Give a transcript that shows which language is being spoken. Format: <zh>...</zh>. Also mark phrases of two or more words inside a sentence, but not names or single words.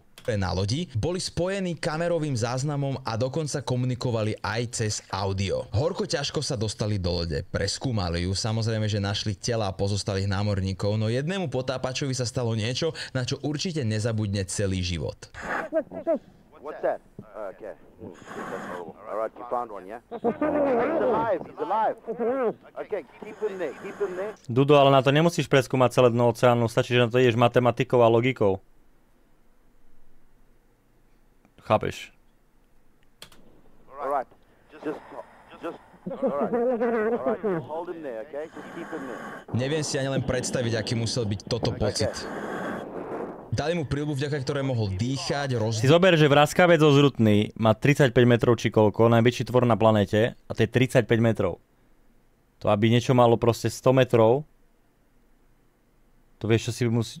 <sk>Na lodi boli spojení kamerovým záznamom a dokonca komunikovali aj cez audio. Horko ťažko sa dostali do lode, preskúmali ju, samozrejme, že našli tela pozostalých námorníkov, no jednému potápačovi sa stalo niečo, na čo určite nezabudne celý život.</sk> <en>What's that? Okay. That's horrible. All right, you found one, yeah? He's alive. He's alive. Okay, keep him there.</en> <sk>Dudo, ale na to nemusíš preskúmať celé dno oceánu, stačí, že na to ideš matematikou a logikou. Chápeš?</sk> <en>All right. Just all right. Just hold him there, okay? Just keep him there.</en> <sk>Neviem si ani len predstaviť, aký musel byť toto pocit. Dali mu príľbu, vďaka ktorej mohol dýchať, Si zober, že vraskavec ozrutný má 35 metrov či koľko, najväčší tvor na planéte, a to je 35 metrov. To aby niečo malo proste 100 metrov, to vieš, čo si musí...</sk>